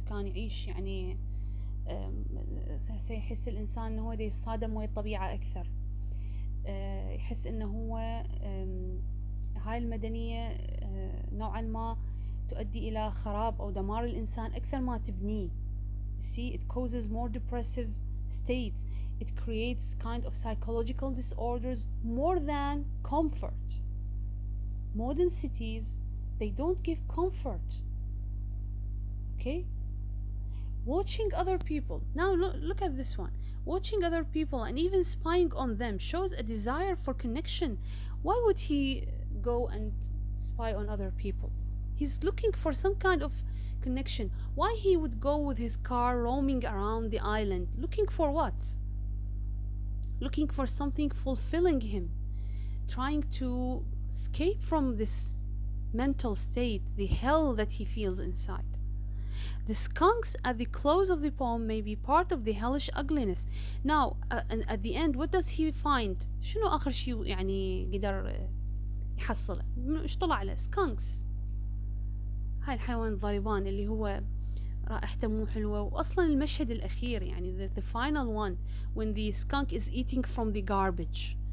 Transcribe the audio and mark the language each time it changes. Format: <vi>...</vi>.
<ar>كان يعيش يعني سيحس الإنسان أنه هو يصطدم ويا الطبيعة أكثر، يحس أنه هو هاي المدنية نوعا ما تؤدي إلى خراب أو دمار الإنسان أكثر ما تبنيه.</ar> <en>See, it causes more depressive states. It creates kind of psychological disorders more than comfort. Modern cities, they don't give comfort. Okay? Watching other people. Now look at this one. Watching other people and even spying on them shows a desire for connection. Why would he go and spy on other people? He's looking for some kind of connection. Why he would go with his car roaming around the island? Looking for what? Looking for something fulfilling him. Trying to escape from this mental state, the hell that he feels inside. The skunks at the close of the poem may be part of the hellish ugliness. Now, and at the end, what does he find?</en> <ar>شنو آخر شيء يعني قدر يحصله؟ إيش طلع له؟ skunks. هاي الحيوان الضربان اللي هو رائحته مو حلوة. وأصلا المشهد الأخير يعني</ar> <en>the final one when the skunk is eating from the garbage.</en>